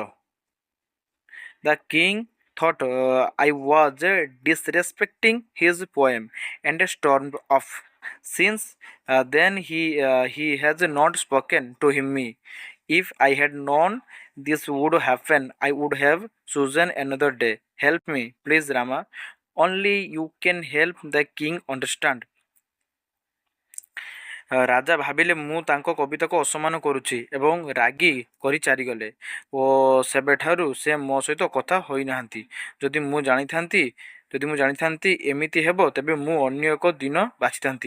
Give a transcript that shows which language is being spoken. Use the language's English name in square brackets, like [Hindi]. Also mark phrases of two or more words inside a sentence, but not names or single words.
[English] The king thought I was disrespecting his poem and stormed off. Since then he has not spoken to me. If I had known this would happen, I would have chosen another day. Help me, please, Rama. Only you can help the king understand. [Odia] ରାଜା ଭାବିଲେ ମୁଁ ତାଙ୍କ କବିତାକୁ ଅସମ୍ମାନ କରୁଛି ଏବଂ ରାଗି କରି ଚାରିଗଲେ ଓ ସେବେଠାରୁ ସେ ମୋ ସହିତ କଥା ହୋଇନାହାନ୍ତି। ଯଦି ମୁଁ ଜାଣିଥାନ୍ତି ଏମିତି ହେବ, ତେବେ ମୁଁ ଅନ୍ୟ ଏକ ଦିନ ବାଛିଥାନ୍ତି।